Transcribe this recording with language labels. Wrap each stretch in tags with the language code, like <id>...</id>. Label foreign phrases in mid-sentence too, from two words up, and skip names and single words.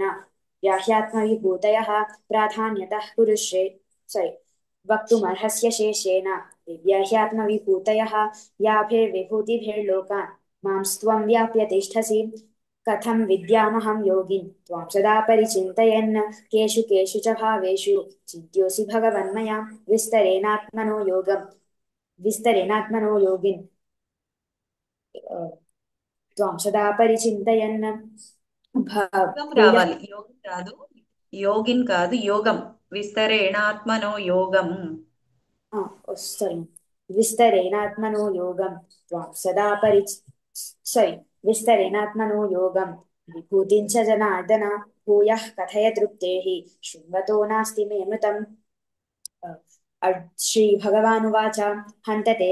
<sa>व्याह्यात्मविभूतयः प्राधान्यतः कुरुश्रे सॉरी वक्तुमर्हस्य शेषेण दिव्याह्यात्मविभूतयः याभिर्विभूतिभिर्लोकान् मां स्त्वं व्याप्य तिष्ठसि कथं विद्यामहं योगिन् त्वां सदा परिचिन्तयन् केषु केषु च भावेषु चिन्त्योऽसि भगवन्मया विस्तरेणात्मनो योगिन् त्वां सदा परिचिन्तयन् యోగం భూయ</sa> <te>రావాలి, యోగం కాదు. యోగిన్ కాదు, యోగం.</te> <sa>విస్తరేణాత్మనో యోగం. సారీ विस्तरेणात्मनो योगं त्वां सदा सारी विस्तरेणात्मनो योगं विभूतिं च जनार्दन भूयः कथय तृप्तेः शृण्वतो नास्ति मे मृतम् श्रीभगवानुवाच हन्त ते</sa>